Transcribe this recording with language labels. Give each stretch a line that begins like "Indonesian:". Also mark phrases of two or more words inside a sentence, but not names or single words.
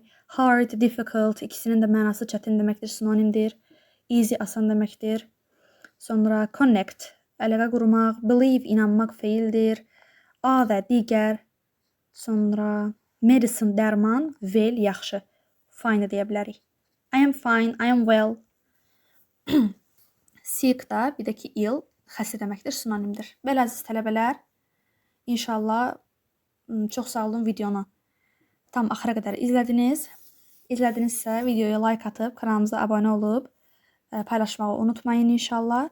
English: Hard, difficult,
Azerbaijani: ikisinin də mənası çətin deməkdir, sinonimdir. Easy, asan deməkdir. Sonra connect, əlaqə qurmaq. Believe, inanmaq feildir. Other, digər. Sonra medicine, dərman. Well, yaxşı. Fine deyə bilərik.
English: I am fine, I am well.
Azerbaijani: Sick da, bir də ki ill, xəstə deməkdir, sinonimdir. Belə əziz tələbələr, İnşallah çox sağ olun, videonu tam axıra qədər izlədiniz. İzlədinizsə videoya like atıb, kanalımıza abunə olub, paylaşmağı unutmayın inşallah.